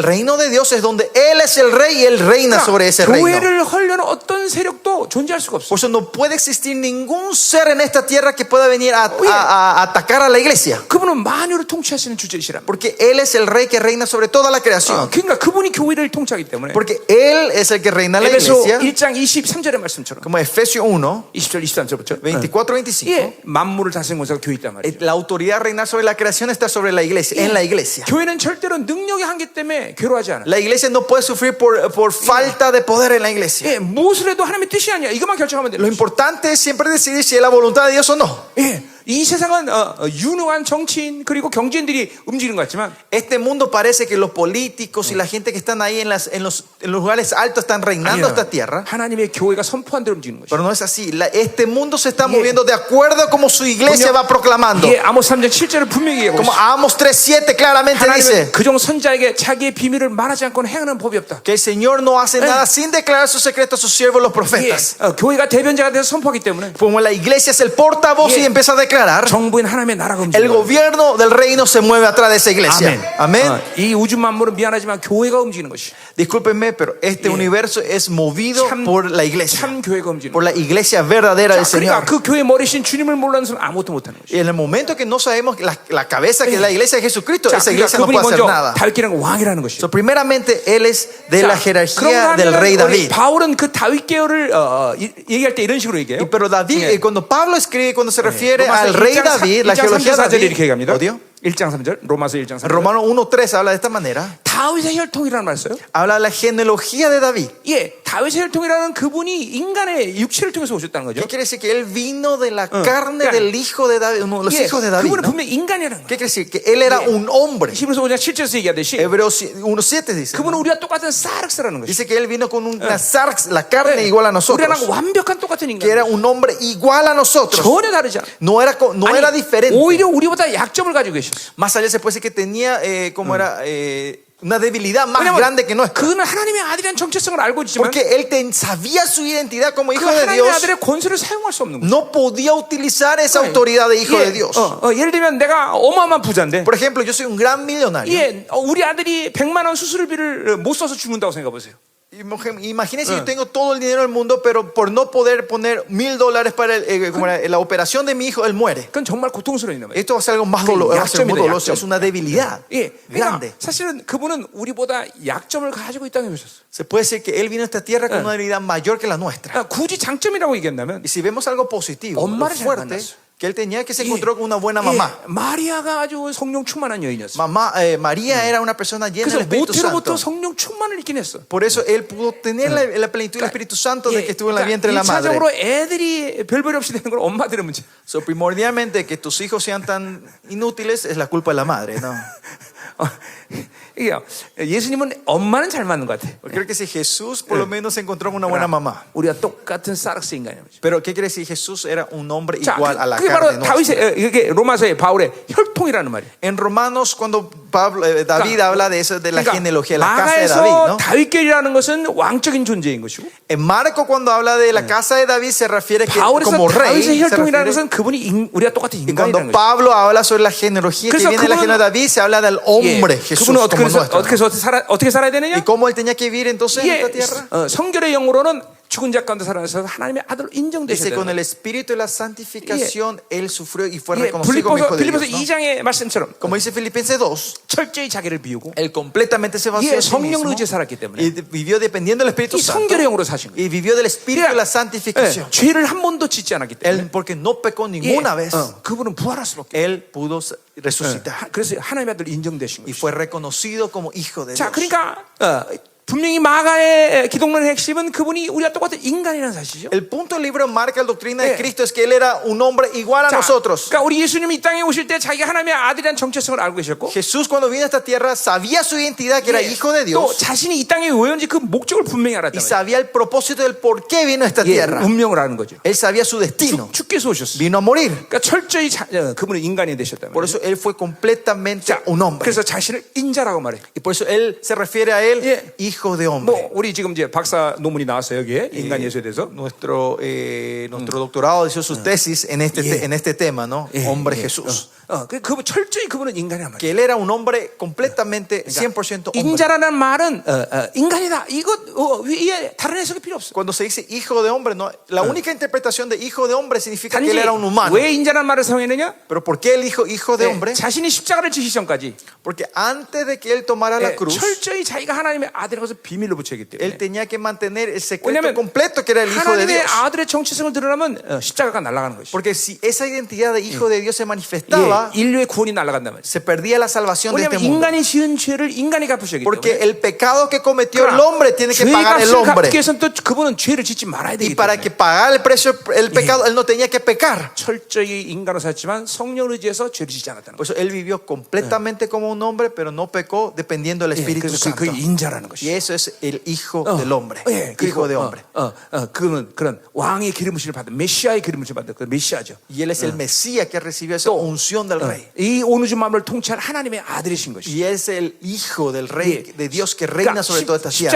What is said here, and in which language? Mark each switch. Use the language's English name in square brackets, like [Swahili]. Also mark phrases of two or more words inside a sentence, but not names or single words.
[Spanish] El reino de Dios es donde Él es el rey y Él reina sobre ese reino. [Korean] 교회를 헐려는 어떤 세력도 존재할 수가 없어. [Spanish] Por eso no puede existir ningún ser en esta tierra que pueda venir a atacar a la iglesia. [Korean] 그분은 만유를 통치하시는 주제이시라. [Spanish] Porque Él es el rey que reina sobre toda la creación. [Korean] 그러니까 그분이 교회를 통치하기 때문에. [Spanish] Porque Él es el que reina la [Korean] 에베소 [Spanish] iglesia. [Korean] 1장 23절의 말씀처럼. [Spanish] Como Efesios 1, [Korean] 20절 23절부터. 24-25. 예, 만물을 다스리는 권세가 교회 있단 말이에요. [Spanish] La autoridad de reinar sobre la creación está sobre la iglesia, en la iglesia. [Korean] 교회는 절대로 능력의 한계 때문에 괴로워하지 않아. [Spanish] La iglesia no puede sufrir por falta de poder en la iglesia. [Korean] 예, 무엇을 해도 하나님의 뜻이 아니야. 이것만 결정하면 돼요. [Spanish] Lo importante es siempre decidir si es la voluntad de Dios o no. [Korean] 예, 이 세상은 유능한 정치인 그리고 경제인들이 움직이는 것 같지만 [Spanish] Este mundo parece que los políticos y la gente que están ahí en los lugares altos están reinando esta tierra. [Korean] 하나님의 교회가 선포한 대로 움직이는 것이죠. [Spanish] Pero no es así. Este mundo se está moviendo de acuerdo a como su iglesia va proclamando. [Korean] 예, 아모스 3장 7절을 분명히 얘기하고 [Spanish] Como [Korean] 있어요. [Spanish] Amos 3:7 claramente dice [Korean] 하나님은 그종 선자에게 자기의 비밀을 말하지 않고는 행하는 법이 없다. [Spanish] que el Señor no hace nada sin declarar sus secretos a sus siervos los [Korean] 예, [Spanish] profetas. [Korean] 교회가 대변자가 돼서 선포하기 때문에 [Spanish] Como la iglesia es el portavoz y empieza a declarar, [Korean] 정부인 하나님의 나라가 [Spanish] el [Korean] 움직이는 거예요. [Spanish] gobierno del reino se mueve atrás de esa iglesia. Amén. [Korean] 이 우주 만물은 미안하지만 교회가 움직이는 것이. [Spanish] Discúlpenme, pero este universo es movido por la iglesia, [Korean] 참 교회가 움직이는 [Spanish] por [Korean] 거예요. [Spanish] la iglesia verdadera del [Korean] 그러니까 [Spanish] Señor. [Korean] 그 교회 머리신 주님을 몰라는 사람 아무것도 못하는 것이. [Spanish] Y en el momento que no sabemos la cabeza que es la iglesia de Jesucristo, [Korean] 자, [Spanish] esa [Korean] 그러니까 [Spanish] iglesia no [Korean] 그분이 [Spanish] puede hacer [Korean] 먼저 [Spanish] nada. [Korean] 다윗계랑 왕이라는 것이. [Spanish] So, primeramente, Él es de la jerarquía del rey David. [Korean] 바울은 그 다윗 계열을 얘기할 때 이런 식으로 얘기해요. [Spanish] Pero David, cuando Pablo escribe, cuando se refiere [Korean] 로마서 [Spanish] al rey [Korean] 1장 [Spanish] David, la genealogía de [Korean] 3절 [Spanish] David, [Korean] 이렇게 얘기합니다. [Spanish] ¿odio? [Korean] 1장 3절, 로마서 1장 3절. [Spanish] Romanos 1:3 habla de esta manera. [Korean] 다윗의 혈통이라는 말 써요. [Spanish] Habla de la genealogía de David. [Korean] 예, 다윗의 혈통이라는 그분이 인간의 육체를 통해서 오셨다는 거죠. [Spanish] ¿Qué quiere decir? Que Él vino de la carne del hijo de David, uno de los [Korean] 예, [Spanish] hijos de David, [Korean] 그분은 [Spanish] ¿no? [Korean] 분명히 인간이라는 거예요. [Spanish] ¿Qué quiere decir? Que Él era un hombre. [Korean] 히브리서 5장 7절에서 얘기하듯이 [Spanish] Hebreos 1:7 dice. [Korean] 그분은 우리와 똑같은 사르스라는 것이. [Spanish] Dice que Él vino con una sarx, la carne igual a nosotros. [Korean] 우리랑 완벽한 똑같은 [Spanish] Que era [Korean] 인간. [Spanish] un hombre igual a nosotros. [Korean] 전혀 다르지 않아. [Spanish] No era diferente. [Korean] 오히려 우리보다 약점을 가지고 계셨어. [Spanish] Más allá se puede decir que tenía una debilidad más grande que nuestra. [Korean] 그는 하나님의 아들이라는 정체성을 알고 있지만 [Spanish] Porque él sabía su identidad como [Korean] 그 [Spanish] hijo de [Korean] 하나님의 [Spanish] Dios. [Korean] 아들의 권세를 사용할 수 없는 거예요. [Spanish] No podía utilizar esa autoridad de hijo de Dios. [Korean] 예를 들면 내가 어마어마한 부자인데 [Spanish] Por ejemplo, yo soy un gran millonario. [Korean] 예, 우리 아들이 100만 원 수술비를 못 써서 죽는다고 생각해 보세요. [Spanish] Imagínense, yo tengo todo el dinero del mundo, pero por no poder poner $1,000 para la operación de mi hijo, él muere. [Korean] 그건 정말 고통스러운 일이에요. [Spanish] Esto va a ser algo más doloroso. Es una debilidad [Korean] 예, [Spanish] grande. [Korean] 그러니까 사실은 그분은 우리보다 약점을 가지고 있다고 해주셨어요. [Spanish] Se puede decir que él vino a esta tierra con una debilidad mayor que la nuestra. [Korean] 굳이 장점이라고 얘기한다면 [Spanish] Y si vemos algo positivo, algo [Korean] 엄마를 잘 [Spanish] fuerte, [Korean] 만났어요. [Spanish] que él tenía que se encontró con una buena mamá. [Korean] 마리아가 아주 성령 충만한 여인이었어요. [Spanish] María era una persona llena [Korean] 그래서 [Spanish] del Espíritu [Korean] 모태로부터 [Spanish] Santo. [Korean] 성령 충만을 있긴 했어. [Spanish] Por eso él pudo tener la plenitud del Espíritu Santo de que estuvo en la vientre de la madre. [Korean] 1차적으로 애들이 별별 없이 되는 건 엄마들의 문제. [Spanish] So, primordialmente que tus hijos sean tan inútiles es la culpa de la madre, ¿no? [Korean] 이게 예수님은 엄마는 잘 맞는 것 같아. [Spanish] Creo que si Jesús por lo menos se encontró con una buena mamá. [Korean] 우리가 똑같은 사르스 인간이죠. [Spanish] Pero ¿qué quiere decir? Jesús era un hombre [Korean] 자, [Spanish] igual a la [Korean] 그게 [Spanish] carne [Korean] 바로 다윗의 [Spanish] nuestra. [Korean] 이게 로마서의 바울의 혈통이라는 말이에요. [Spanish] En Romanos cuando David habla de eso, de la genealogía, la casa de [Korean] 마가에서 [Spanish] David, ¿no? [Korean] 다윗계라는 것은 왕적인 존재인 것이고, [Spanish] En Marco cuando habla de la casa de David se refiere que [Korean] 바울에서 [Spanish] como rey. [Korean] 다윗의 [Spanish] Se [Korean] 혈통이라는 [Spanish] refiere, [Korean] 것은 그분이 우리가 똑같은 [Spanish] y cuando [Korean] 인간이라는 거죠. [Spanish] Pablo habla sobre la genealogía que [Korean] 그래서 [Spanish] viene de la genealogía de David, se habla del hombre Jesús [Korean] 그분은 [Spanish] como nuestro. [Korean] 어떻게 살아야 되느냐? [Spanish] ¿Y cómo él tenía que vivir entonces en [Korean] 예, [Spanish] esta tierra? [Korean] 성결의 영으로는 죽은 자 가운데 살아나서 하나님의 아들로 [Spanish] Dice, con [Korean] 인정되셨다. [Spanish] el espíritu de la santificación, Él sufrió y fue [Korean] 예, [Spanish] reconocido como hijo de [Korean] 빌립보서 [Spanish] Dios, ¿no? [Korean] 2장의 말씀처럼 [Spanish] Como dice Filipenses 2, [Korean] 철저히 자기를 비우고 [Spanish] Él completamente se vació [Korean] 예, [Spanish] a sí [Korean] 성령으로 [Spanish] mismo [Korean] 의지해 살았기 때문에 [Spanish] y vivió dependiendo del Espíritu [Korean] 이 [Spanish] Santo [Korean] 성결의 영으로 사신 거예요. [Spanish] y vivió del espíritu de la [Korean] 예, [Spanish] santificación. [Korean] 죄를 한 번도 짓지 않았기 때문에 [Spanish] Él, porque no pecó [Korean] 예, [Spanish] ninguna vez, [Korean] 그분은 부활할 수밖에. [Spanish] Él pudo resucitar [Korean] 그래서 하나님의 아들 인정되신 [Spanish] y [Korean] 거예요. [Spanish] fue reconocido como hijo de [Korean] 자, [Spanish] Dios. [Korean] 그러니까 분명히 마가의 기독론의 핵심은 그분이 우리와 똑같은 인간이라는 사실이죠. [Spanish] El punto del libro marca la doctrina de [Korean] 예. [Spanish] Cristo es que Él era un hombre igual a [Korean] 자, [Spanish] nosotros. [Korean] 그러니까 우리 예수님이 이 땅에 오실 때 자기가 하나님의 아들이라는 정체성을 알고 계셨고 [Spanish] Jesús cuando vino a esta tierra sabía su identidad, que era [Korean] 예, [Spanish] hijo de [Korean] 또 [Spanish] Dios, [Korean] 자신이 이 땅에 왜 온지 그 목적을 분명히 [Spanish] y [Korean] 알았단 말이에요. [Spanish] sabía el propósito del por qué vino a esta [Korean] 예, [Spanish] tierra. [Korean] 운명을 아는 거죠. [Spanish] Él sabía su destino. [Korean] 주께서 오셨어요. [Spanish] Vino a morir. [Korean] 그러니까 철저히 그분은 인간이 되셨단 [Spanish] Por [Korean] 말이에요. [Spanish] eso Él fue completamente un hombre. [Korean] 그래서 자신을 인자라고 말해. [Spanish] Y por eso Él se refiere a Él, [Korean] 예. [Spanish] hijo de hombre. [Korean] 뭐 우리 지금 이제 박사 논문이 나왔어요 여기에 인간 예수에 대해서. [Spanish] Nuestro doctorado hizo su tesis en este tema, ¿no? [Korean] 예, [Spanish] Hombre [Korean] 예. [Spanish] Jesús. [Korean] 그 철저히 그분은 인간이란 말이에요. [Spanish] Que Él era un hombre completamente 100% hombre. [Korean] 인자라는 말은 인간이다. 이거 위에 다른 해석이 필요 없어. [Spanish] Cuando se dice hijo de hombre, no, la única interpretación de hijo de hombre significa que [Korean] 단지 [Spanish] Él era un humano. [Korean] 왜 인자라는 말을 사용했느냐? [Spanish] Pero ¿por qué Él dijo hijo de hombre? [Korean] 자신이 십자가를 지기 전까지 [Spanish] Porque antes de que Él tomara la cruz, [Korean] 철저히 자기가 하나님의 아들인 것을 비밀로 붙였기 때문에. [Spanish] Él tenía que mantener el secreto [Korean] 왜냐하면 [Spanish] completo que era el hijo de [Korean] 하나님의 [Spanish] Dios. [Korean] 아들의 정체성을 드러나면 십자가가 날아가는 것이죠. [Spanish] Porque si esa identidad de hijo de Dios se manifestaba, [Korean] 예, 인류의 구원이 날아간단 말이죠. [Spanish] se perdía la salvación de este [Korean] 왜냐하면 [Spanish] mundo. [Korean] 인간이 지은 죄를 인간이 갚으셨기 [Spanish] Porque [Korean] 때문에. [Spanish] el pecado que cometió el hombre tiene que [Korean] 죄의 [Spanish] pagar el [Korean] 값을 [Spanish] hombre. [Korean] 갚기 위해서는 또 그분은 죄를 짓지 말아야 [Spanish] Y [Korean] 되기 [Spanish] para [Korean] 때문에 [Spanish] que pagara el precio, el pecado, Él no tenía que pecar. [Korean] 철저히 인간으로 살았지만 성령을 의지해서 죄를 짓지 않았다는 [Spanish] Por [Korean] 거죠. [Spanish] eso Él vivió completamente como un hombre, pero no pecó dependiendo del Espíritu [Korean] 그래서 [Spanish] Santo. [Korean] 그 인자라는 [Spanish] Y [Korean] 것이죠. [Spanish] eso es el hijo del hombre. [Korean] 예, [Spanish] Hijo de hombre. [Korean] 그는 그런 왕의 기름부심을 받은 메시아의 기름부심을 받은 그 메시아죠. [Spanish] Y Él es el Mesías que recibió esa unción del Rey. [Korean] 이 온 우주 만물을 통치할 하나님의 아들이신 것이죠. [Spanish] Y es el hijo del Rey, [Korean] 예. [Spanish] de Dios que reina sobre toda esta tierra.